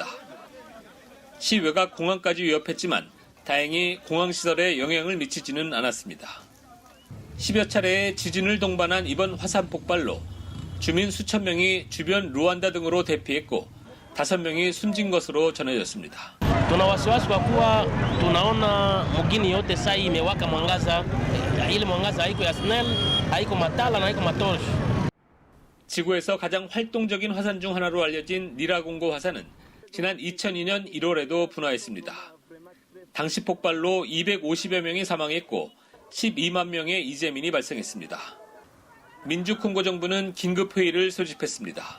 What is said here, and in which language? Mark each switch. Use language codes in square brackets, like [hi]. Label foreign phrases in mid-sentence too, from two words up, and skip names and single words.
[ko] 시 외곽 공항까지 위협했지만 다행히 공항시설에 영향을 미치지는 않았습니다. 10여 차례의 지진을 동반한 이번 화산 폭발로 주민 수천 명이 주변 루안다 등으로 대피했고 5명이 숨진 것으로 전해졌습니다. [sw] Tuna wasiwasi kwa kuwa tunaona mgini yote sasa imewaka mwangaza, ile mwangaza haiko ya SNEL, haiko matala na haiko matosh. [ko] 지구에서 가장 활동적인 화산 중 하나로 알려진 니라공고 화산은 지난 2002년 1월에도 분화했습니다. 당시 폭발로 250여 명이 사망했고 12만 명의 이재민이 발생했습니다. 민주콩고 정부는 긴급회의를 소집했습니다.